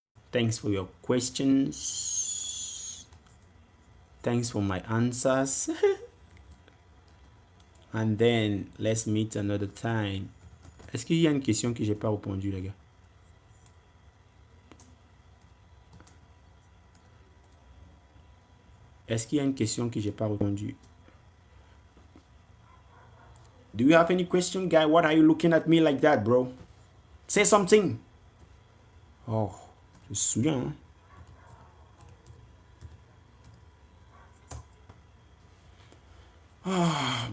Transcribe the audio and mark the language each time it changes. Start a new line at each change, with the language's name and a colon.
English: Thanks for your questions. Thanks for my answers. And then, let's meet another time.
French: Est-ce qu'il y a une question que j'ai pas répondu, les gars? Est-ce qu'il y a une question que j'ai pas répondu?
English: Do you have any question, guy? What are you looking at me like that, bro? Say something.
French: Oh, je me souviens, hein?